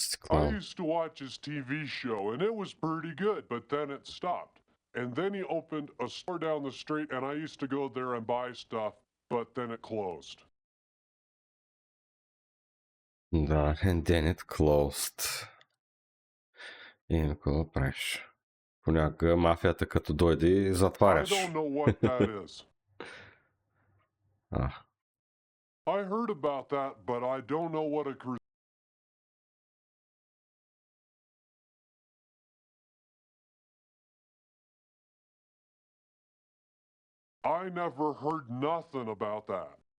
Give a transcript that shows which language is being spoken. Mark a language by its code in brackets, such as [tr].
[en] I used to watch his TV show, and it was pretty good, but then it stopped. And then he opened a store down the street, and I used to go there and buy stuff, but then it closed. Да, and then it closed. [bg] И какво правиш? Понякога мафията като дойде и затваряш. [en] I don't know what that is. I heard about that, but I don't know what a cruise. I never heard nothing about that.